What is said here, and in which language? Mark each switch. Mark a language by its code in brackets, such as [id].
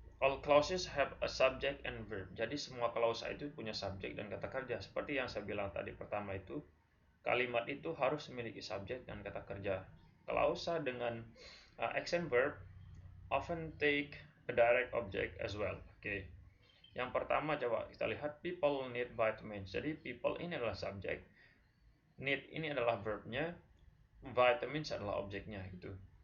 [en] All clauses have a subject and verb. [id] Jadi semua klausa itu punya subjek dan kata kerja. Seperti yang saya bilang tadi pertama itu, kalimat itu harus memiliki subjek dan kata kerja. Klausa dengan [en] action verb often take a direct object as well. [id] Oke. Yang pertama coba kita lihat [en] people need vitamins. [id] Jadi people ini adalah subjek, need ini adalah verbnya, vitamins adalah objeknya gitu.